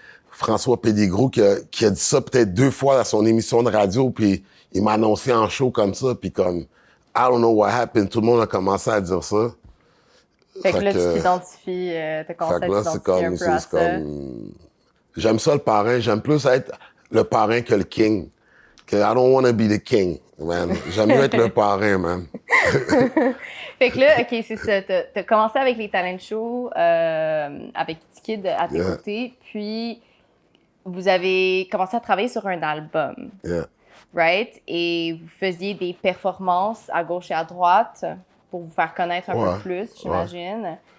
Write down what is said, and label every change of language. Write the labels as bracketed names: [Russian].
[French] François Péligroux qui a dit ça peut-être 2 fois à son émission de radio, puis il m'a annoncé en show comme ça, puis comme, [English] I don't know what happened, [French] tout le monde a commencé à dire ça. Fait que là, tu t'identifies, t'as commencé à t'identifier un peu à ça. J'aime ça, le parrain. J'aime plus être le parrain que le king. [English] Que I don't want to be the king, man. [French] J'aime mieux être le parrain, man. Fait que là, OK, c'est ça. T'as commencé avec les talent shows, avec T-Kid à tes côtés, puis vous avez commencé à travailler sur un album. [English] Yeah. Right? [French] Et vous faisiez des performances à gauche et à droite pour vous faire connaître un peu plus, j'imagine.